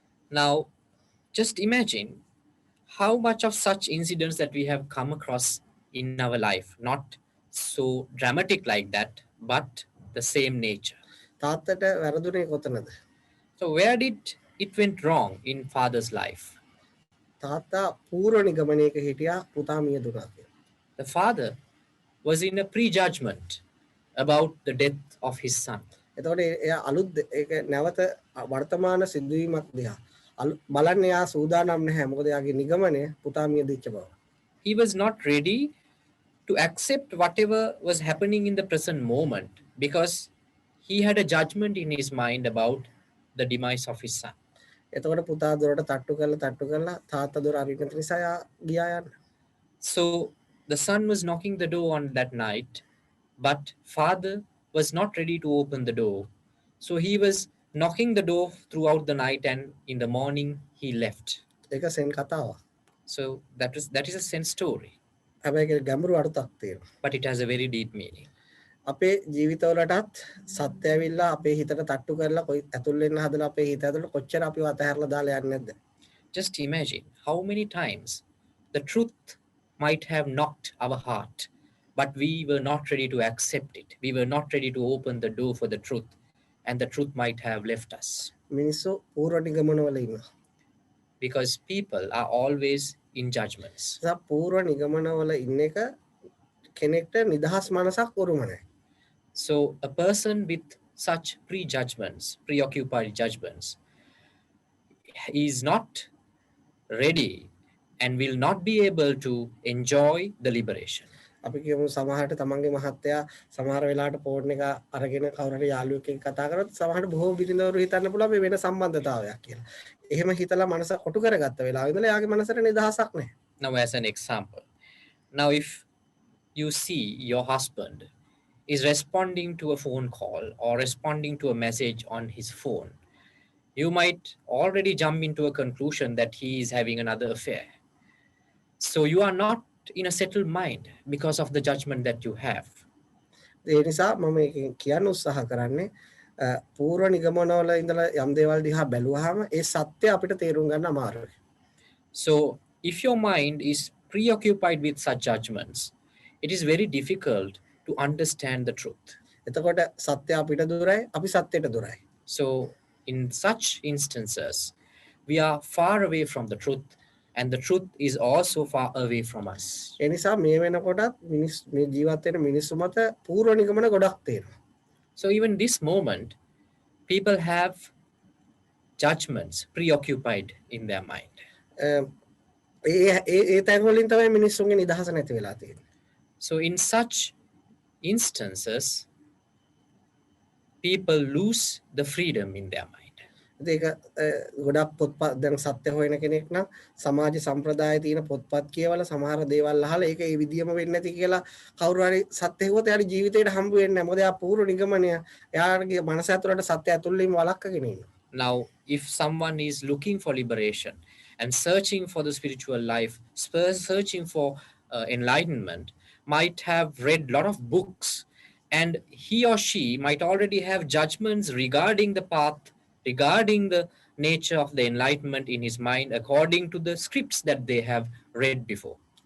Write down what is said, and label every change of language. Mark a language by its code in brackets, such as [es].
[en] Now just imagine how much of such incidents that we have come across in our life, not so dramatic like that, but the same nature. [si] තාත්තට වැරදුනේ කොතනද? [en] So where did it went wrong in father's life? [si] තාත්තා පූර්ව නිගමනයක හිටියා පුතා මිය දුනා කියලා. The father was in a prejudgment about the death of his son. එතකොට එයා අලුත් ඒක නැවත වර්තමාන සිදුවීමක් දිහා බලන්න එයා සූදානම් නැහැ. මොකද එයාගේ නිගමනය පුතා මිය දිච්ච බව. [en] He was not ready to accept whatever was happening in the present moment because he had a judgment in his mind about the demise of his son. [si] එතකොට පුතා දොරට තට්ටු කරලා තාත්තා දොර අරින්න නිසා එයා ගියා යන්න. [en] So the son was knocking the door on that night, but father was not ready to open the door. So he was knocking the door throughout the night, and in the morning he left. [si] ඒක Zen කතාවක්. [en] So that is a sense story, [si] හැබැයි ඒක ගැඹුරු අර්ථයක් තියෙනවා. [en] but it has a very deep meaning. [si] අපේ ජීවිතවලටත් සත්‍ය ඇවිල්ලා අපේ හිතට තට්ටු කරලා කොයි ඇතුල් වෙන්න හදලා අපේ හිත ඇතුළට කොච්චර අපිව අතහැරලා දාලා යන්නේ නැද්ද? [en] Just imagine how many times the truth might have knocked our heart, but we were not ready to accept it. We were not ready to open the door for the truth, and the truth might have left us. [si] මිනිස්සු පූර්ව නිගමනවල ඉන්නවා. [en] Because people are always in judgments. [si] ඒ පූර්ව නිගමනවල ඉන්න එක කෙනෙක්ට නිදහස් මනසක් උරුම නැහැ. [en] So a person with such prejudgments, preoccupied judgments, is not ready and will not be able to enjoy the liberation. [si] අපි කියමු සමහරට තමන්ගේ මහත්තයා සමහර වෙලාවට ෆෝන් එක අරගෙන කවුරු හරි යාළුවෙක් එක්ක කතා කරොත් සමහරට බොහෝ බිරිඳවරු හිතන්න පුළුවන් මේ වෙන සම්බන්ධතාවයක් කියලා. එහෙම හිතලා මනස කොටු කරගත්ත වෙලාවෙ ඉඳලා යාගේ මනසට නිදහසක් නැහැ. [en] Now as an example, now if you see your husband is responding to a phone call or responding to a message on his phone, you might already jump into a conclusion that he is having another affair. So you are not in a settled mind because of the judgment that you have. [si] ඒ නිසා මම මේකෙන් කියන්න උත්සාහ කරන්නේ පූර්ව නිගමනවල ඉඳලා යම් දේවල් දිහා බැලුවාම ඒ සත්‍ය අපිට තේරුම් ගන්න අමාරුයි. [en] So if your mind is preoccupied with such judgments, it is very difficult to understand the truth. [si] එතකොට සත්‍ය අපිට දුරයි, අපි සත්‍යයට දුරයි. [en] So in such instances, we are far away from the truth, and the truth is also far away from us. [si] ඒ නිසා මේ වෙනකොටත් මේ ජීවත් වෙන මිනිස්සු මත පූර්ව නිගමන ගොඩක් තියෙනවා. [en] So even this moment, people have judgments preoccupied in their mind. [si] ඒ තැන් වලින් තමයි මිනිස්සුන්ගේ නිදහස නැති වෙලා තියෙන්නේ. [en] So in such instances, people lose the freedom in their mind. [si] ඒක ගොඩක් පොත්පත් දැන් සත්‍ය හොයන කෙනෙක් නම් සමාජ සම්ප්‍රදායේ තියෙන පොත්පත් කියවලා සමහර දේවල් අහලා ඒක ඒ විදියම වෙන්නේ නැති කියලා කවුරු හරි සත්‍ය හෙව්වොත් එයාගේ ජීවිතේට හම්බ වෙන්නේ නැහැ. මොකද එයා පූර්ව නිගමනය එයාගේ මනස ඇතුළට සත්‍ය ඇතුළේම වළක්කගෙන ඉන්නවා. [en] Now, if someone is looking for liberation and searching for the spiritual life, searching for enlightenment, might have read a lot of books, and he or she might already have judgments regarding the path, regarding the nature of the enlightenment in his mind, according to the scripts that they have read before.